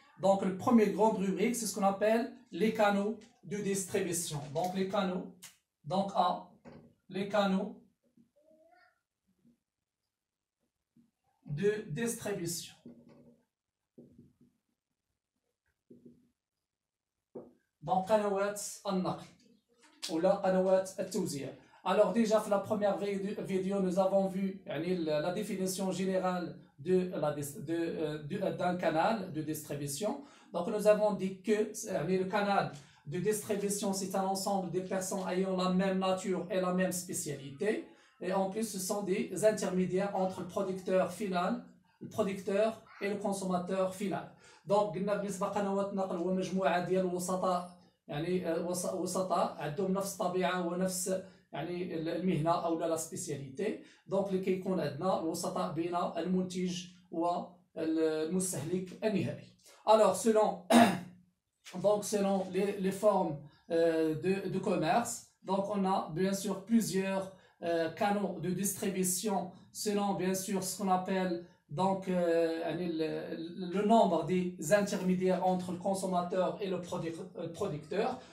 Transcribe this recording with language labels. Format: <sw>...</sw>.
<fr>Donc, le premier grande rubrique, c'est ce qu'on appelle les canaux de distribution. Donc, les canaux, donc A, les canaux de distribution.</fr> <ar>Donc, قنوات النقل ولا قنوات التوزيع.</ar> <fr>Alors déjà, dans la première vidéo, nous avons vu la définition générale d'un canal de distribution. Donc nous avons dit que le canal de distribution, c'est un ensemble de personnes ayant la même nature et la même spécialité. Et en plus, ce sont des intermédiaires entre le producteur final, le producteur et le consommateur final.</fr> <ar>Donc قلنا بالنسبة لقنوات النقل هو مجموعة ديال الوسطاء وسطاء عندهم نفس الطبيعة ونفس المهنة أو لا سبيسياليتي. دونك اللي كيكون عندنا الوسطاء بين المنتج والمستهلك النهائي.</ar> <fr>Alors selon les formes de commerce, donc on a bien sûr plusieurs canaux de distribution selon bien sûr ce qu'on appelle donc le nombre des intermédiaires entre le consommateur et le producteur.</fr>